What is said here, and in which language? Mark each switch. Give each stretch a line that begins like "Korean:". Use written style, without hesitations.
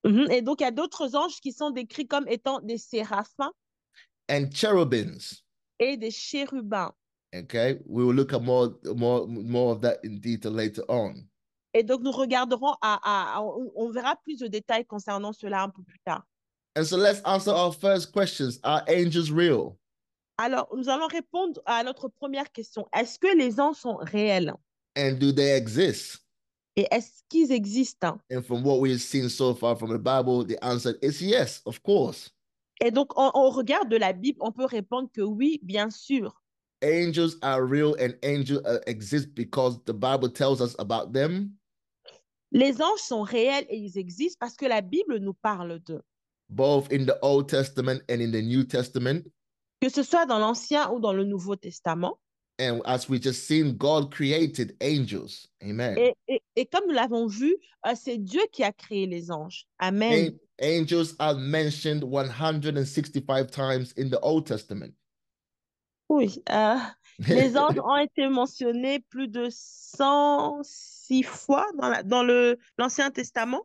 French: Et donc, il y a d'autres anges qui sont décrits comme étant des séraphins
English: And cherubims.
French: et des chérubins.
English: Okay, we will look at more of that in detail later on.
French: Et donc, nous regarderons, on verra plus de détails concernant cela un peu plus tard.
English: And so let's answer our first questions. Are angels real?
French: Alors, nous allons répondre à notre première question. Est-ce que les anges sont réels?
English: And do they exist?
French: Et est-ce qu'ils existent?
English: And from what we've seen so far from the Bible, the answer is yes, of course.
French: Et donc, on regarde de la Bible, on peut répondre que oui, bien sûr.
English: Angels are real and angels exist because the Bible tells us about them.
French: Les anges sont réels et ils existent parce que la Bible nous parle d'eux.
English: Both in the Old Testament and in the New Testament.
French: Que ce soit dans l'Ancien ou dans le Nouveau Testament.
English: And as we just seen, God created angels. Amen.
French: Et comme nous l'avons vu, c'est Dieu qui a créé les anges. Amen.
English: Angels are mentioned 165 times in the Old Testament.
French: Oui, les anges ont été mentionnés plus de 106 fois dans l'Ancien Testament.